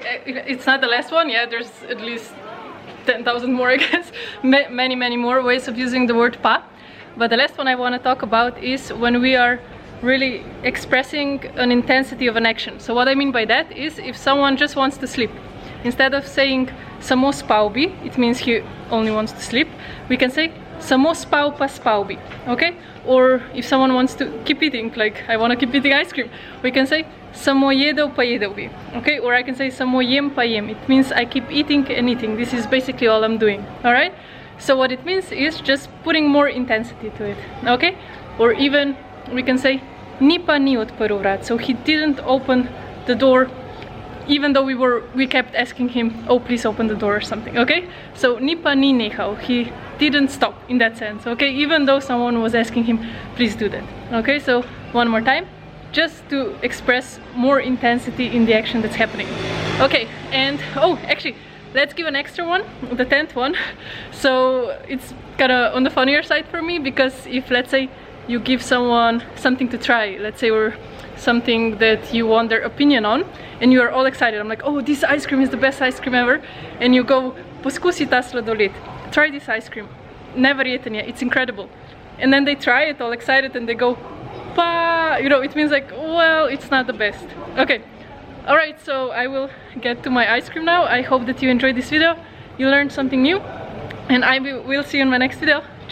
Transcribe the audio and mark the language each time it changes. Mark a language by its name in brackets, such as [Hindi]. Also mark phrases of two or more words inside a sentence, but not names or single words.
[English] It's not the last one, yeah, there's at least 10,000 more, I guess. Many more ways of using the word pa. But the last one I want to talk about is when we are really expressing an intensity of an action. So what I mean by that is, if someone just wants to sleep, instead of saying [Slovenian] samo spal bi, [English] it means he only wants to sleep, we can say [Slovenian] samo spal pa spal bi, [English] okay? Or if someone wants to keep eating, like I want to keep eating ice cream, we can say [Slovenian] samo jedel pa jedel bi, [English] okay? Or I can say [Slovenian] samo jem pa jem, [English] it means I keep eating and eating. This is basically all I'm doing, alright? So what it means is just putting more intensity to it, okay? Or even we can say [Slovenian] ni pa ni odprl vrat, [English] so he didn't open the door, even though we kept asking him, oh, please open the door or something, okay? [Slovenian] So ni pa ni nehal, [English] he didn't stop in that sense, okay? Even though someone was asking him, please do that, okay? So one more time, just to express more intensity in the action that's happening. Okay, and oh, actually, let's give an extra one, the 10th one. So it's kind of on the funnier side for me, because if, let's say, you give someone something to try, let's say, or something that you want their opinion on, and you are all excited, I'm like, oh, this ice cream is the best ice cream ever, and you go, [Slovenian] poskusi ta sladoled, [English] try this ice cream, never eaten yet, it's incredible. And then they try it all excited and they go, pa, you know, it means like, well, it's not the best. Okay, alright, so I will get to my ice cream now. I hope that you enjoyed this video, you learned something new, and I will see you in my next video.